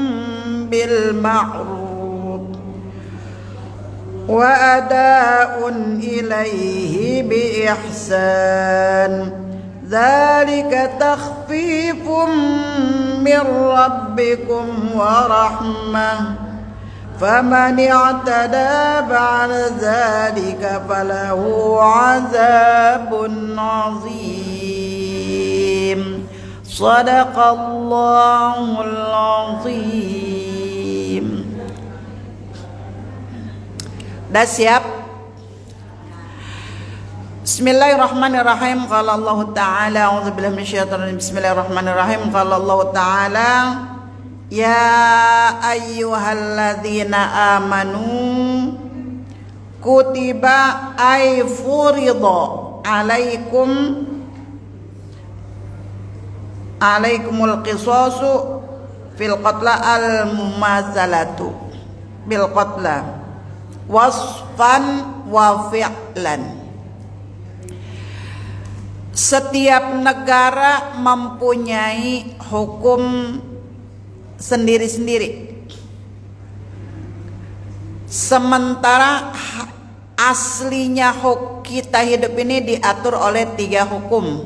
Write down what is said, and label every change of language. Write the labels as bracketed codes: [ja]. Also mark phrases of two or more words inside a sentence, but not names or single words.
[ar] بالمعروف وأداء إليه بإحسان ذلك تخفيف من ربكم ورحمة فمن اعتدى بعد ذلك فله عذاب عظيم. صدق الله العظيم. [id] Dah siap? [ar] بسم الله الرحمن الرحيم. قال الله تعالى أعوذ بالله من الشيطان الرجيم. بسم الله الرحمن الرحيم. قال الله تعالى يا أيها الذين آمنوا كتب أي فرض عليكم القصاص في القتلى المماثلة بالقتل وصفا وفعلا. [id] Setiap negara mempunyai hukum sendiri-sendiri. Sementara aslinya kita hidup ini diatur oleh 3 hukum.